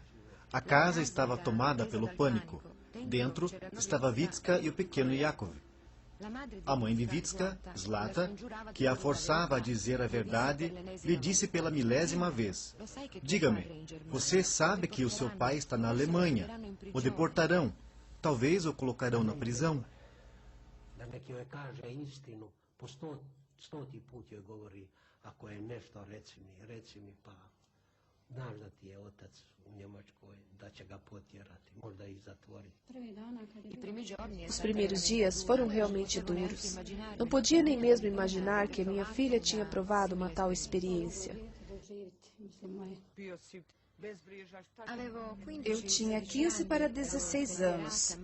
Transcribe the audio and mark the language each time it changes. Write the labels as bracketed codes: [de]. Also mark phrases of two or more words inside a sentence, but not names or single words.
[pt] A casa estava tomada pelo pânico. Dentro estava Vitska e o pequeno Yakov. A mãe de Vitska, Zlata, que a forçava a dizer a verdade, lhe disse pela milésima vez: diga-me, você sabe que o seu pai está na Alemanha. O deportarão. Talvez o colocarão na prisão. [hr] Znaš da ti je otac u Njemačkoj, da će ga potjerati, možda ih zatvoriti. [pt] Os primeiros dias foram realmente duros. Não podia nem mesmo imaginar que a minha filha tinha provado uma tal experiência. Eu tinha 15 para 16 anos.